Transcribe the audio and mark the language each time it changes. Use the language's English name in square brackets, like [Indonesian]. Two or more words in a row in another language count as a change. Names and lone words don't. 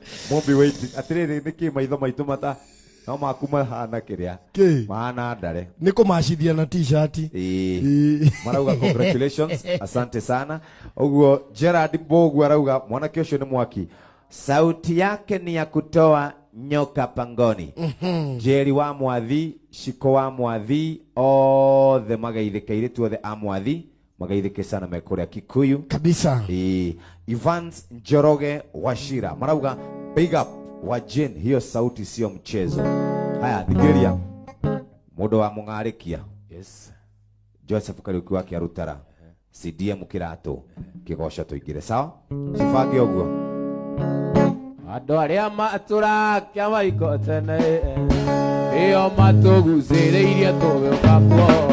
[English] Mumbi wait. [Kikuyu] Atĩrĩrĩ, nĩ kĩ maitho maitũ mata? No maku mahana kĩrĩa? Kĩ? Mahana ndare. Nĩ kũmacithia na t-shirt. Ĩĩ. Ĩĩ. Marauga congratulations, [Swahili] asante sana. [Kikuyu] Ũguo Gerard Mbogu arauga mwanake ũcio nĩ mwaki. [Swahili] Sauti yake ni ya kutoa nyoka pangoni. Mhm. [Kikuyu] Jerry wa Mwathi, Shiko wa Mwathi, othe mageithĩke, airĩtu othe a Mwathi, mageithĩke sana me kũrĩa Kikuyu. [Swahili] Kabisa. Ĩĩ. Evans Njoroge Wachira, marauga [English] big up [Swahili] wa Jane, hiyo sauti sio mchezo. Haya, [Kikuyu] thikĩrĩria. Mũndũ wa Mũng'arĩkia. Yes. Joseph Kariuki wa Kĩarũtara. C D M Kĩratũ. Kĩgoco tũingĩre, sawa? Cibange ũguo. Andũ arĩa matũrakia maiko tene, nĩo matũgucĩrĩirie tũgĩũka kuo.